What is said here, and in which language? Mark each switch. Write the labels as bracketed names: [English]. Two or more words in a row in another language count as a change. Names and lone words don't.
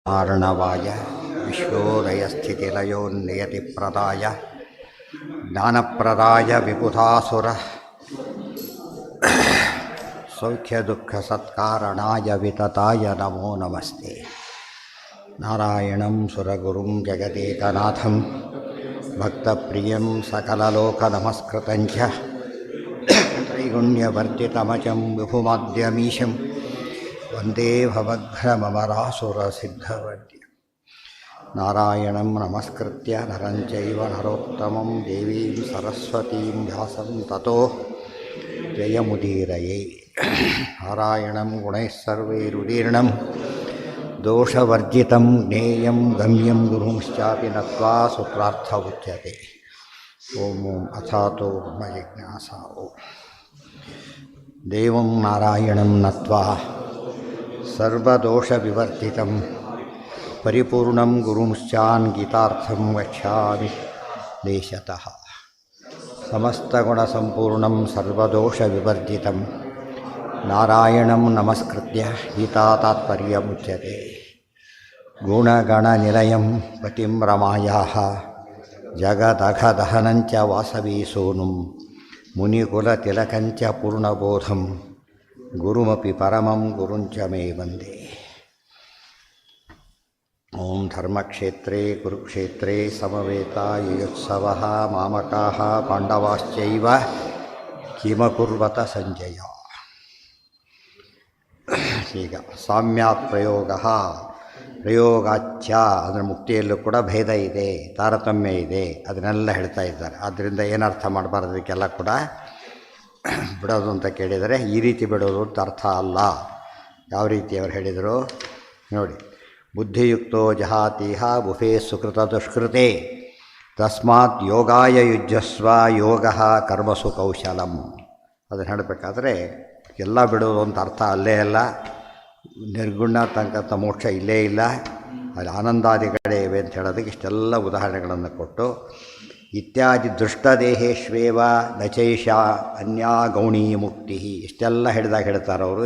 [Sanskrit] ಆರ್ಣವಾಯ ವಿಶ್ವೋದಯಸ್ಥಿತಿಲಯೋನ್ನಿಯತಿಪ್ರದಾಯ ಜ್ಞಾನಪ್ರದಾಯ ವಿಬುಧಾಸುರ ಸೌಖ್ಯದುಃಖಸತ್ಕಾರಣಾಯ ವಿತತಾಯ ನಮೋ ನಮಸ್ತೆ. ನಾರಾಯಣಂ ಸುರಗುರುಂ ಜಗದೇಕನಾಥಂ ಭಕ್ತಪ್ರಿಯಂ ಸಕಲಲೋಕನಮಸ್ಕೃತಂಚ ತ್ರೈಗುಣ್ಯವರ್ಜಿತಮಜಂ ವಿಭುಮಾದ್ಯಮೀಶಂ ವಂದೇ ಭವಘ್ನಮರಾಸುರಸಿದ್ಧವರ್ಯ. ನಾರಾಯಣಂ ನಮಸ್ಕೃತ್ಯ ನರಂ ಚೈವ ನರೋತ್ತಮಂ ದೇವೀಂ ಸರಸ್ವತೀಂ ವ್ಯಾಸಂ ತತೋ ಜಯಮುದೀರಯೇ. ನಾರಾಯಣಂ ಗುಣೈಃ ಸರ್ವೈರುದೀರ್ಣಂ ದೋಷವರ್ಜಿತಂ ಜ್ಞೇಯಂ ಗಮ್ಯಂ ಗುರುಂಶ್ಚಾಪಿ ನತ್ವಾ ಸೂತ್ರಾರ್ಥ ಉಚ್ಯತೆ. ಓಂ ಓಂ ಅಥಾತೋ ಬ್ರಹ್ಮ ಜಿಜ್ಞಾಸ. ಓಂ ದೇವಂ ನಾರಾಯಣಂ ನತ್ವಾ ಸರ್ವದೋಷವಿವರ್ಜಿತಂ ಪರಿಪೂರ್ಣಂ ಗುರುಂಶ್ಚಾನ್ ಗೀತಾರ್ಥಂ ವಕ್ಷ್ಯಾಮಿ ದೇಶತಃ. ಸಮಸ್ತಗುಣಸಂಪೂರ್ಣಂ ಸರ್ವದೋಷವಿವರ್ಜಿತಂ ನಾರಾಯಣಂ ನಮಸ್ಕೃತ್ಯ ಗೀತಾತಾತ್ಪರ್ಯಮುಚ್ಯತೆ. ಗುಣಗಣನಿಲಯಂ ಪತಿಂ ರಮಾಯಾಃ ಜಗದಘದಹನಂಚ ವಾಸವೀಸೂನುಂ ಮುನಿಕುಲತಿಲಕಂಚ ಪೂರ್ಣಬೋಧಂ ಗುರುಮಪಿ ಪರಮಂ ಗುರುಂಚ ಮೇ ವಂದೇ. ಓಂ ಧರ್ಮಕ್ಷೇತ್ರೇ ಕುರುಕ್ಷೇತ್ರೇ ಸಮವೇತಾಯುತ್ಸವಃ ಮಾಮಕಾಃ ಪಾಂಡವಾಶ್ಚೈವ ಕಿಮಕುರ್ವತ ಸಂಜಯ. [Kannada] ಈಗ [Sanskrit] ಸಾಮ್ಯಾತ್ ಪ್ರಯೋಗಾಚ್ಯ [Kannada] ಅಂದರೆ ಮುಕ್ತಿಯಲ್ಲೂ ಕೂಡ ಭೇದ ಇದೆ, ತಾರತಮ್ಯ ಇದೆ, ಅದನ್ನೆಲ್ಲ ಹೇಳ್ತಾ ಇದ್ದಾರೆ. ಆದ್ದರಿಂದ ಏನರ್ಥ ಮಾಡಬಾರ್ದು, ಅದಕ್ಕೆಲ್ಲ ಕೂಡ ಬಿಡೋದು ಅಂತ ಕೇಳಿದರೆ ಈ ರೀತಿ ಬಿಡೋದು ಅಂತ ಅರ್ಥ ಅಲ್ಲ. ಯಾವ ರೀತಿ ಅವರು ಹೇಳಿದರು ನೋಡಿ. [Sanskrit] ಬುದ್ಧಿಯುಕ್ತೋ ಜಹಾತೀಹ ಬುಫೇ ಸುಕೃತ ದುಷ್ಕೃತೆ ತಸ್ಮಾತ್ ಯೋಗಾಯ ಯುಜ್ಯಸ್ವ ಯೋಗ ಕರ್ಮಸು ಕೌಶಲಂ. [Kannada] ಅದನ್ನು ಹೇಳಬೇಕಾದ್ರೆ ಎಲ್ಲ ಬಿಡೋದು ಅಂತ ಅರ್ಥ ಅಲ್ಲೇ ಅಲ್ಲ. ನಿರ್ಗುಣ ತನಕಂಥ ಮೋಕ್ಷ ಇಲ್ಲೇ ಇಲ್ಲ, ಅಲ್ಲಿ ಆನಂದಾದಿಗಳೇ ಇವೆ ಅಂತ ಹೇಳೋದಕ್ಕೆ ಇಷ್ಟೆಲ್ಲ ಉದಾಹರಣೆಗಳನ್ನು ಕೊಟ್ಟು ಇತ್ಯಾದಿ [Sanskrit] ದೃಷ್ಟದೇಹೇಶ್ವೇವ ನಚೈಷ ಅನ್ಯಾ ಗೌಣೀ ಮುಕ್ತಿ [Kannada] ಇಷ್ಟೆಲ್ಲ ಹೇಳಿದಾಗ ಹೇಳ್ತಾರೆ ಅವರು.